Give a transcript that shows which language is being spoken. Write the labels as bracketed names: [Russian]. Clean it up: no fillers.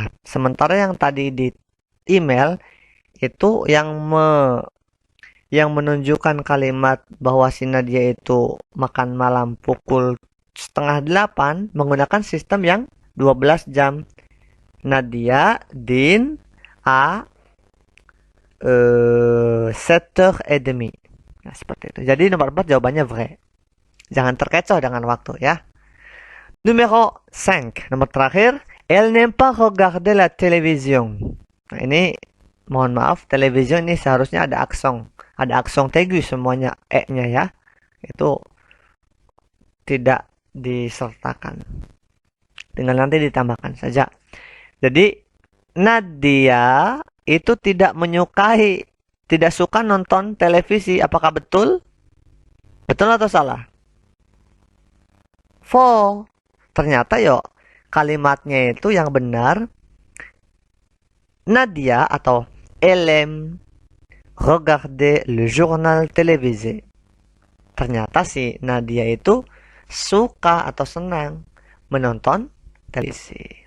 [Indonesian] Sementara yang tadi di email itu yang menunjukkan kalimat bahwa si Nadia itu makan malam pukul 7:30 menggunakan sistem yang 12 jam. Nadia [French] din a 7h30. [Indonesian] Nah, seperti itu. Jadi nomor 4 jawabannya vrai. Jangan terkecoh dengan waktu ya. [French] Numéro 5, [Indonesian] nomor terakhir, [French] elle n'aime pas regarder la télévision. [Indonesian] Nah, ini mohon maaf, television ini seharusnya ada aksong tegu semuanya e-nya ya. Itu tidak disertakan. Dengan nanti ditambahkan saja. Jadi Nadia itu tidak suka nonton televisi. Apakah betul? Betul atau salah? Faux. Ternyata yuk kalimatnya itu yang benar. [French] Nadia [Indonesian] atau [French] elle aime regarder le journal télévisé. [Indonesian] Ternyata si Nadia itu suka atau senang menonton televisi.